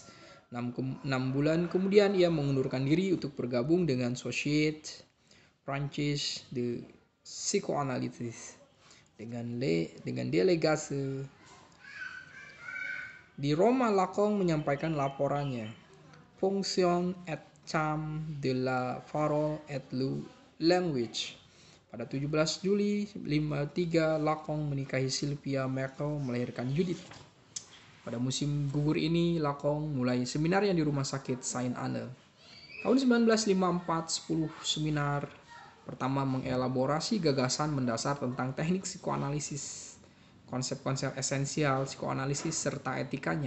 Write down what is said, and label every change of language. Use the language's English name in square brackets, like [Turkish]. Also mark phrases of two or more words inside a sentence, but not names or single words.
[Indonesian] 6 bulan kemudian ia mengundurkan diri untuk bergabung dengan Société Française de Psychoanalyse dengan delegasi. Di Roma, Lacong menyampaikan laporannya Fonction et Champ de la Parole et le Language. Pada 17 Juli 1953, Lacong menikahi Sylvia Merkel, melahirkan Judith. Pada musim gugur ini, Lacong mulai seminarnya di Rumah Sakit Sainte-Anne. Tahun 1954, 10 seminar pertama mengelaborasi gagasan mendasar tentang teknik psikoanalisis, konsep-konsep esensial psikoanalisis, serta etikanya.